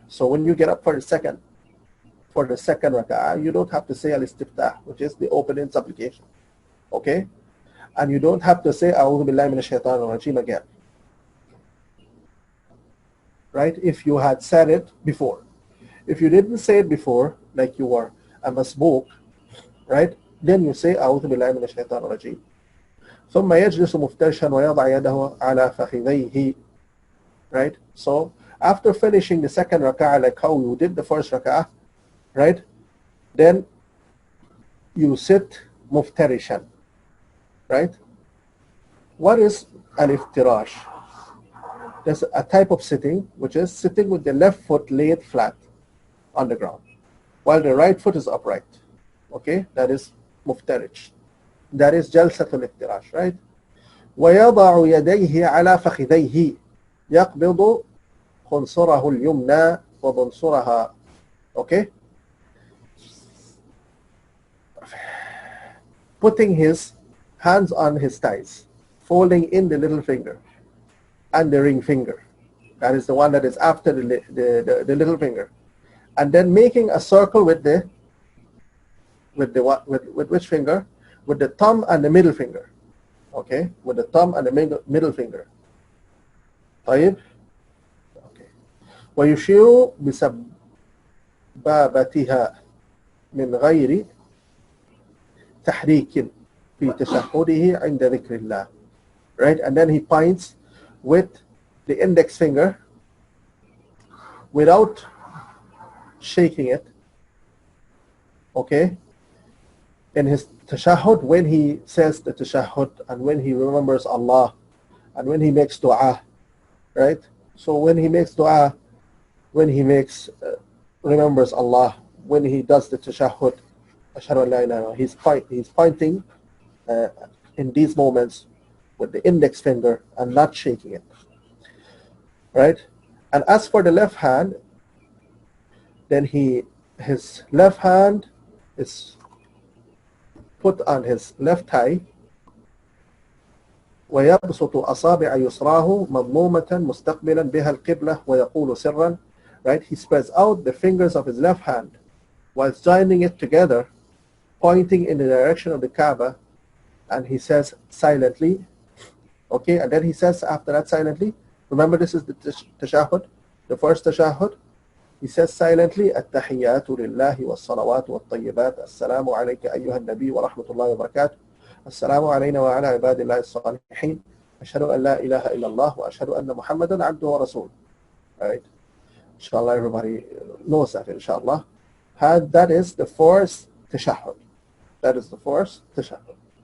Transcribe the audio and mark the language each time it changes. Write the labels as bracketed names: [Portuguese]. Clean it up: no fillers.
[English] So when you get up for the second rak'ah, you don't have to say al-istiftah, which is the opening supplication. Okay? And you don't have to say [Arabic] A'udhu billahi minash shaitanir rajeem [English] again. Right? If you had said it before. If you didn't say it before, like you were a masbook, right? Then you say [Arabic] أعوذ بالله من الشيطان الرجيم. ثم يجلس مفترشا ويضع يده على فخذيه. [English] Right? So after finishing the second rak'ah, like how you did the first rak'ah, right? Then you sit muftarishan. Right? What is al-iftirash? There's a type of sitting which is sitting with the left foot laid flat on the ground, while the right foot is upright. Okay, that is muftarish. That is jalsatul iftirash, right? [Arabic] ويضع يديه على فخذيه يقبض خنصره اليمنى وبنصرها. [English] Okay, putting his hands on his thighs, folding in the little finger and the ring finger. That is the one that is after the little finger. And then making a circle with which finger? With the thumb and the middle finger. Okay, with the thumb and the middle finger. [Arabic] طيب. Okay. ويشير بسبابتها من غير تحريك في تشهده عند ذكر الله. [English] Right, and then he points with the index finger without shaking it, okay, in his tashahhud, when he says the tashahhud and when he remembers Allah and when he makes dua, right? So when he makes dua, when he remembers Allah, when he does the tashahhud, [Arabic] ashhadu an la ilaha illallah, [English] he's pointing in these moments with the index finger and not shaking it, right? And as for the left hand, then his left hand is put on his left thigh. [Arabic] ويبسط أصابع يسراه مضمومة مستقبلا بها القبلة ويقول سرا. [English] Right? He spreads out the fingers of his left hand while joining it together, pointing in the direction of the Kaaba, and he says silently. Okay, and then he says after that silently. Remember, this is the tashahhud, the first tashahhud. He says silently, [Arabic] التحيات لله والصلوات والطيبات السلام عليك أيها النبي ورحمة الله وبركاته السلام علينا وعلى عباد الله الصالحين أشهد أن لا إله إلا الله وأشهد أن محمدا عبده ورسوله. [English] Right? Inshallah, everybody knows that, inshallah. That is the first tashahhud. That is the first tashahhud.